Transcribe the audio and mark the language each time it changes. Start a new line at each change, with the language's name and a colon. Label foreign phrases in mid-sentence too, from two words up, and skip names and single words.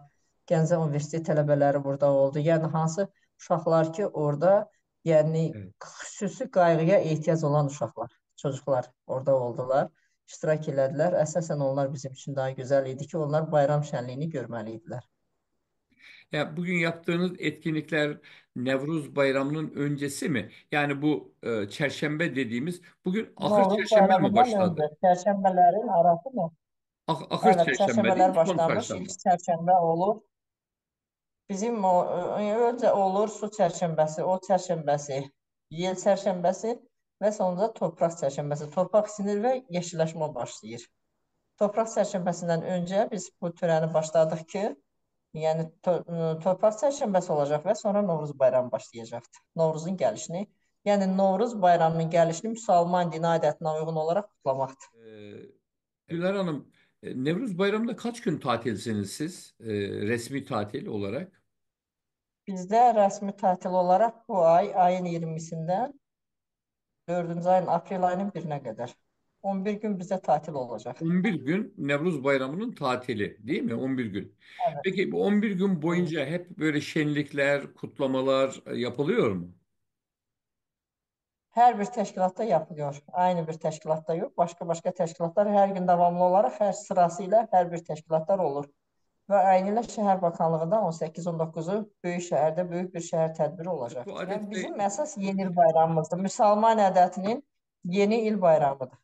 Azerbaijani: Gəncə Universitet tələbələri burada oldu. Yəni hansı uşaqlar ki, orada yəni
Turkish: Evet.
Azerbaijani: xüsusi qayğıya ehtiyac olan uşaqlar, çocuklar orada oldular. İştirak elədilər. Əsasən onlar bizim üçün daha gözəl idi ki, onlar bayram şənliyini görməli idilər.
Turkish: Ya bugün yaptığınız etkinlikler Nevruz Bayramı'nın öncesi mi? Yani bu Çerşembe dediğimiz bugün Ahır
Azerbaijani: Novruz
Turkish: Çerşembe mi
Azerbaijani: bayramından başladı? öncə çərşənbələrin arası mı?
Turkish: Ahır Evet, Çerşembe değil
Azerbaijani: çərşənbələr mi? Son başlamış.
Turkish: çarşamba.
Azerbaijani: İlk çərşənbə olur. Bizim öncə olur su çərşənbəsi, o çərşənbəsi, yel çərşənbəsi və sonunda torpaq çərşənbəsi. Torpaq isinir və yeşilləşmə başlayır. Torpaq çərşənbəsindən öncə biz bu törəni başladıq ki, yəni torpaq çərşənbəsi olacaq və sonra Novruz bayramı başlayacaqdır. Novruzun gəlişini, yəni Novruz bayramının gəlişini müsəlman dini adətinə uyğun olaraq kutlamaqdır.
Turkish: E, Güler Hanım, Nevruz Bayramı'nda kaç gün tatilsiniz siz? Resmi tatil olarak.
Azerbaijani: Bizdə rəsmi tətil olaraq bu ay, ayın 20-sindən 4-cü ayın aprel ayının 1-nə qədər 11 gün bizə tatil olacaq.
Turkish: 11 gün Nevruz Bayramı'nın tatili değil mi? 11 gün. Evet. Peki bu 11 gün Evet. boyunca hep böyle şenlikler, kutlamalar yapılıyor mu?
Azerbaijani: Hər bir təşkilatda yapılıyor. Aynı bir təşkilatda yox. Başqa-başqa təşkilatlar hər gün davamlı olaraq hər sırası ilə hər bir təşkilatlar olur. Və eynilə Şəhər Bakanlığı da 18-19-u böyük şəhərdə böyük bir şəhər tədbiri Bu olacaqdır. Yəni
Turkish: adette
Azerbaijani: bizim əsas yeni il bayramımızdır. Müsəlman ədətinin yeni il bayramıdır.